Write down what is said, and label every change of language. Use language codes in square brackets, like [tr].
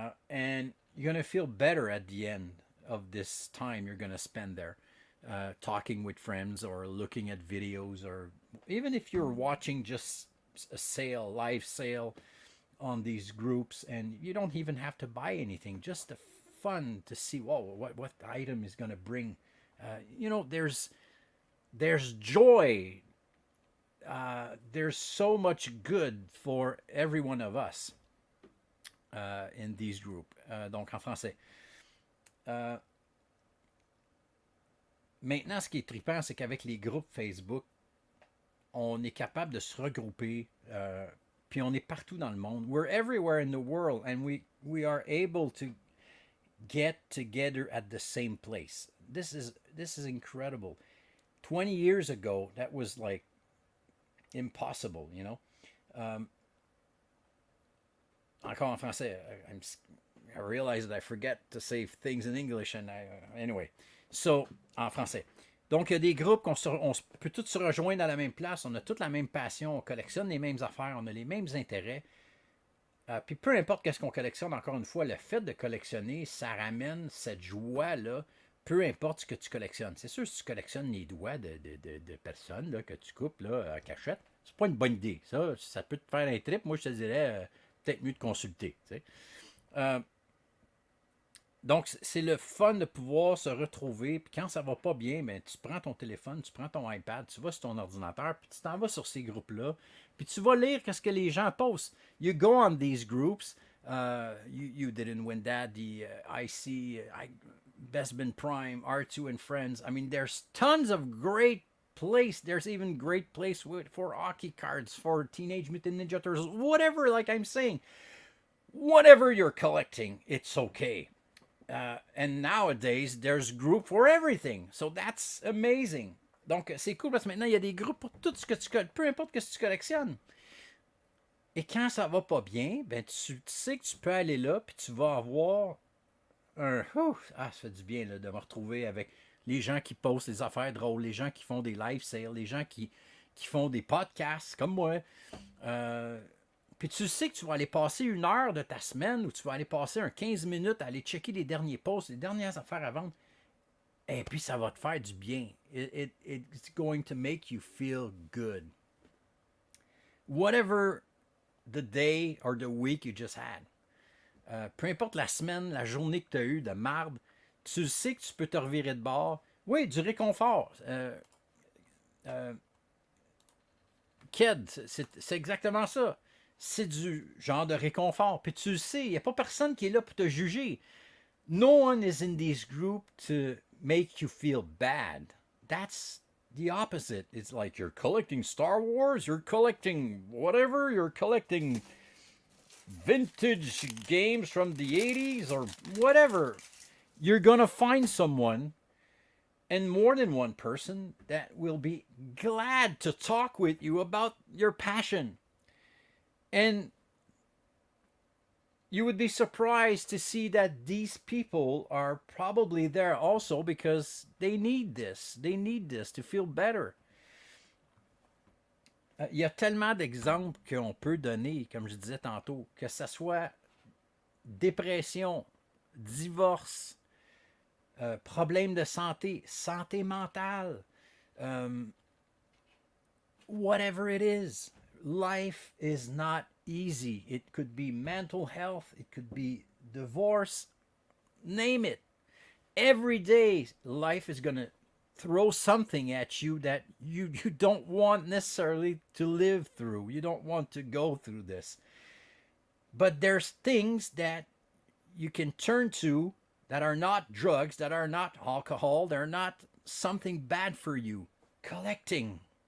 [en] And you're going to feel better at the end of this time you're going to spend there, talking with friends or looking at videos, or even if you're watching just a live sale on these groups, and you don't even have to buy anything, just the fun to see, what item is going to bring. There's joy. There's so much good for every one of us in these groups. [fr] Donc en français. Maintenant, ce qui est trippant, c'est qu'avec les groupes Facebook, on est capable de se regrouper. Puis on est partout dans le monde. [en] We're everywhere in the world, and we are able to get together at the same place. This is incredible. 20 years ago, that was like impossible, [fr] Encore en français, [en] I realize that I forget to say things in English, and anyway. [fr] So, en français. Donc, il y a des groupes on peut tous se rejoindre à la même place, on a toute la même passion, on collectionne les mêmes affaires, on a les mêmes intérêts. Puis peu importe qu'est-ce qu'on collectionne, encore une fois, le fait de collectionner, ça ramène cette joie-là, peu importe ce que tu collectionnes. C'est sûr, si tu collectionnes les doigts de personnes là, que tu coupes là, à cachette, c'est pas une bonne idée. Ça peut te faire un trip. Moi, je te dirais, peut-être mieux de consulter. Tu sais. Euh, donc, c'est le fun de pouvoir se retrouver. Puis quand ça va pas bien, ben, tu prends ton téléphone, tu prends ton iPad, tu vas sur ton ordinateur, puis tu t'en vas sur ces groupes-là. Puis tu vas lire ce que les gens postent. [en] You go on these groups. You didn't win that. The IC, Best Been Prime, R2 and Friends. I mean, there's tons of great place. There's even great place for hockey cards, for Teenage Mutant Ninja Turtles, whatever, like I'm saying. Whatever you're collecting, it's okay. And nowadays, there's group for everything. So that's amazing. [fr] Donc, c'est cool parce que maintenant, il y a des groupes pour tout ce que tu collectionnes, peu importe ce que tu collectionnes. Et quand ça va pas bien, ben tu sais que tu peux aller là, puis tu vas avoir ça fait du bien là, de me retrouver avec les gens qui postent des affaires drôles, les gens qui font des live sales, les gens qui font des podcasts comme moi. Puis tu sais que tu vas aller passer 1 heure de ta semaine ou tu vas aller passer 15 minutes à aller checker les derniers posts, les dernières affaires à vendre. Et puis ça va te faire du bien. [en] It's going to make you feel good. Whatever the day or the week you just had. [fr] Peu importe la semaine, la journée que tu as eue de marde, tu sais que tu peux te revirer de bord. Oui, du réconfort. Ked, c'est exactement ça. C'est du genre de réconfort. Puis tu le sais, il n'y a pas personne qui est là pour te juger. [en] No one is in this group to make you feel bad. That's the opposite. It's like you're collecting Star Wars, you're collecting whatever, you're collecting vintage games from the 80s or whatever. You're going to find someone and more than one person that will be glad to talk with you about your passion. And you would be surprised to see that these people are probably there also because they need this. They need this to feel better. [fr] Il y a tellement d'exemples qu'on peut donner, comme je disais tantôt, que ce soit dépression, divorce, problème de santé, santé mentale, [en] whatever it is. Life is not easy. It could be mental health, it could be divorce, name it. Every day, life is going to throw something at you that you don't want necessarily to live through. You don't want to go through this. But there's things that you can turn to that are not drugs, that are not alcohol, they're not something bad for you. Collecting.